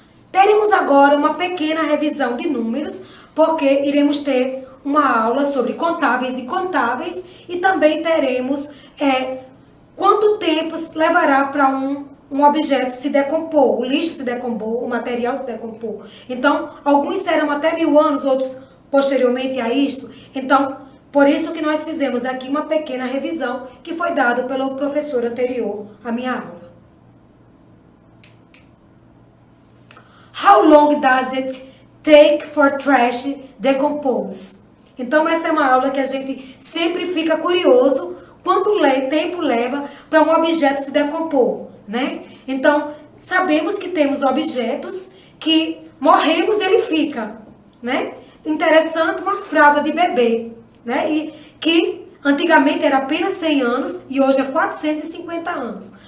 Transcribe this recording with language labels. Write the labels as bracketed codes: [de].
[pt] Teremos agora uma pequena revisão de números, porque iremos ter uma aula sobre contáveis e contáveis e também teremos quanto tempo levará para um objeto se decompor, o lixo se decompor, o material se decompor. Então, alguns serão até 1000 anos, outros posteriormente a isto. Então, por isso que nós fizemos aqui uma pequena revisão que foi dada pelo professor anterior à minha aula. [en] How long does it take for trash decompose? [pt] Então, essa é uma aula que a gente sempre fica curioso quanto tempo leva para um objeto se decompor, né? Então, sabemos que temos objetos que morremos, ele fica, né? Interessante, uma fralda de bebê, né? E que antigamente era apenas 100 anos e hoje é 450 anos.